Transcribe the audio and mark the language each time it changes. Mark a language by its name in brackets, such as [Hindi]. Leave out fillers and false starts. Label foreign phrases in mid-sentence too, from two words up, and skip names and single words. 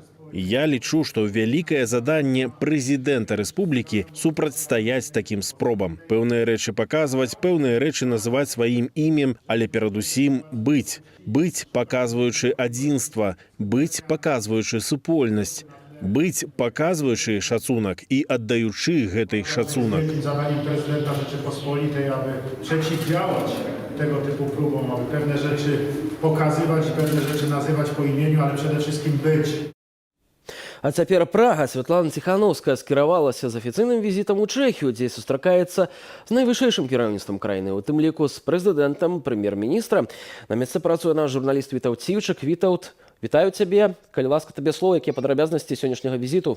[Belarusian] Я лічу, што вялікае заданне прэзідэнта рэспублікі супрацьстаяць такім спробам. Пэўныя рэчы паказваць, пэўныя рэчы называць сваім імем, але перадусім быць. Быць, паказваючы адзінства, быць, паказваючы супольнасць, быць, паказваючы шацунак і аддаючы гэтай шацунак. [Polish] Wielkim zadaniem prezydenta Rzeczypospolitej, aby przeciwdziałać tego typu próbom, aby pewne rzeczy pokazywać, pewne rzeczy nazywać po imieniu, ale przede wszystkim być. [Belarusian] А цяпер Прага. Святлана Ціхановская скіравалася з афіцыйным візітам у Чэхію, дзе сустракаецца з найвышэйшым кіраўніцтвам краіны, у тым ліку з прэзідэнтам, прэм'ер-міністра. На месцы працуе наш журналіст Вітаўт Цівчык. Вітаўт, вітаю цябе. Калі ласка, табе слова, якія падрабязнасці сённяшняга візіту?